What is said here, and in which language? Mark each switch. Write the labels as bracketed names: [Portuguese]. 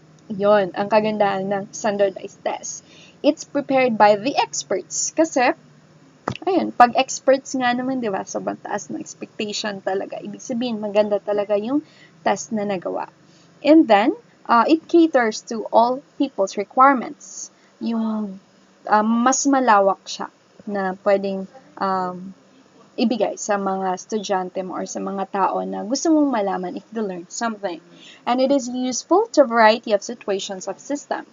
[Filipino] Yon ang kagandahan ng [English] standardized test. It's prepared by the experts. [Filipino] Kasi, ayun, pag experts nga naman, di ba, sobrang taas ng expectation talaga. Ibig sabihin, maganda talaga yung test na nagawa. [English] And then, it caters to all people's requirements. [Filipino] Yung mas malawak siya na pwedeng ibigay sa mga estudyante mo or sa mga tao na gusto mong malaman [English] if they learn something. And it is useful to a variety of situations of system.